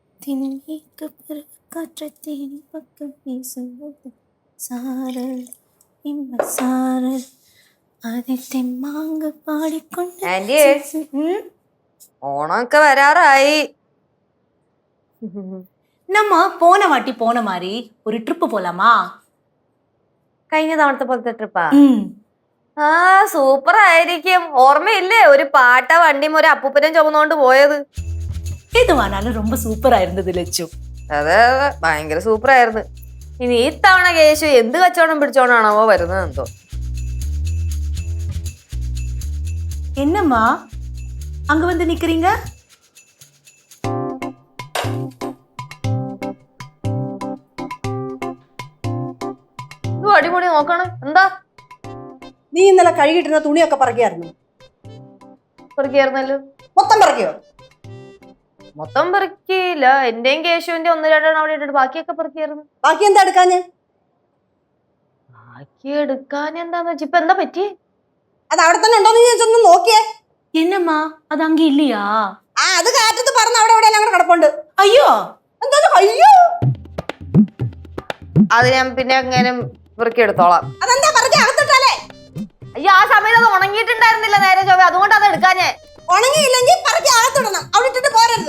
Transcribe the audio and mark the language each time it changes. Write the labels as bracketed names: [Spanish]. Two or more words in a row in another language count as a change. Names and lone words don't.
[Malayalam] ഓണമൊക്കെ വരാറായി. [Tamil] நம்ம போன வாட்டி போன மாதிரி ஒரு ட்ரிப் போலாமா? [Malayalam] കഴിഞ്ഞ തവണത്തെ പോലത്തെ ട്രിപ്പാ? ആ സൂപ്പർ ആയിരിക്കും. ഓർമ്മയില്ലേ ഒരു പാട്ട വണ്ടിയും ഒരു അപ്പൂപ്പനും ചുമന്നുകൊണ്ട് പോയത്? എതുവാണാലും ரொம்ப സൂപ്പറാ ഇരുന്നത് ലച്ചു. അതെ അതെ ഭയങ്കര സൂപ്പർ ആയിരുന്നു. ഇനി ഈ തവണ കേശു എന്ത് കച്ചവടം പിടിച്ചോണ്ടാണോ വരുന്നത് എന്തോ. [Tamil] என்னம்மா அங்க வந்து நிக்கிறீங்க? [Malayalam] അടിപൊളി നോക്കണം. എന്താ നീ ഇന്നലെ കഴുകിട്ടിരുന്ന തുണിയൊക്കെ പറക്കിയായിരുന്നു? പെറുക്കിയായിരുന്നല്ലോ. മൊത്തം പറക്കിയോ? മൊത്തം പെറുക്കിയില്ല. എന്റെയും കേശുവിന്റെ ഒന്ന് രണ്ടെണ്ണം അവിടെ ഇട്ടിട്ട് ബാക്കിയൊക്കെ പെറുക്കിയായിരുന്നു. ബാക്കി എന്താ എടുക്കാഞ്ഞ്? ബാക്കി എടുക്കാൻ എന്താന്ന് വെച്ചാ ഇപ്പൊ എന്താ പറ്റി? അത് അവിടെ തന്നെ ഉണ്ടോന്ന് ചോദിച്ചൊന്ന് നോക്കിയേ. [Tamil] என்னம்மா அது அங்க இல்லையா? [Malayalam] അത് കാറ്റത്ത് പറന്ന് അവിടെ എവിടെയെല്ലാം കൂടെ കിടപ്പുണ്ട്. [Tamil] ஐயோ [Malayalam] എന്താ അയ്യോ? അത് ഞാൻ പിന്നെ എങ്ങനെ പെറുക്കി എടുത്തോളാം. അതെന്താ പറക്കി അകത്തിട്ടാലേ? അയ്യോ ആ സമയത്ത് അത് ഉണങ്ങിയിട്ടുണ്ടായിരുന്നില്ല നേരെ ചൊവ്വ, അതുകൊണ്ട് അത് എടുക്കാഞ്ഞേ. ഉണങ്ങിയില്ലെങ്കിൽ പറക്കി അകത്തിടണം, അവിടെ ഇട്ടിട്ട് പോരരുത്.